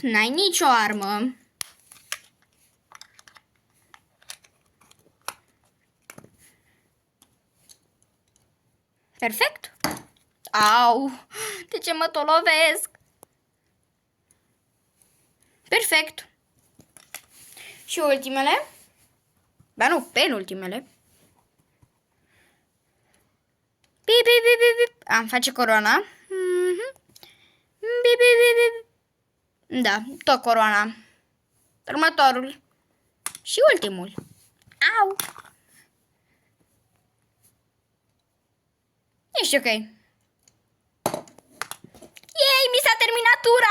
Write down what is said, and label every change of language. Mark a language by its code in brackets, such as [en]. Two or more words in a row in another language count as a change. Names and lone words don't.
[ro] N-ai nicio armă. Perfect. Au! De ce mă tot lovesc? Perfect. Și ultimele? Ba nu, penultimele. Bip, bip, bip, bip, bip. Am face coroana. Bip, bip, bip, bip. Da, tot coroana. Următorul. Și ultimul. Au! Ești ok. Yay, mi s-a terminat tura!